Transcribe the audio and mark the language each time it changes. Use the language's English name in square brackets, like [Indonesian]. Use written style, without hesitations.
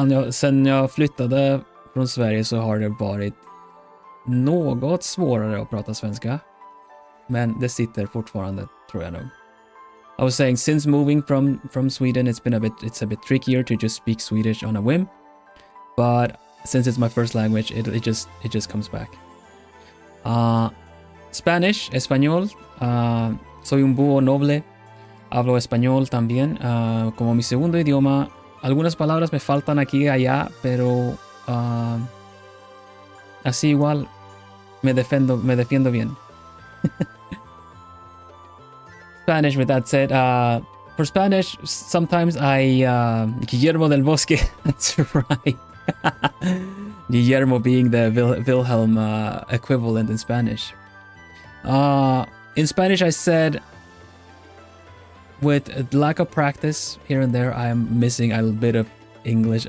[Swedish] Sen jag flyttade från Sverige så har det varit något svårare att prata svenska. Men det sitter fortfarande, tror jag nog. [English] I was saying, since moving from Sweden, it's a bit trickier to just speak Swedish on a whim. But since it's my first language, it just comes back. [Spanish] Spanish, español. Soy un búho noble. Hablo español también como mi segundo idioma. Algunas palabras me faltan aquí y allá, pero así igual me defiendo bien. [English] Spanish, with that said, for Spanish, sometimes I Guillermo del Bosque. That's right. Guillermo being the Vilhelm equivalent in Spanish. In Spanish, I said, with lack of practice here and there, I'm missing a bit of English.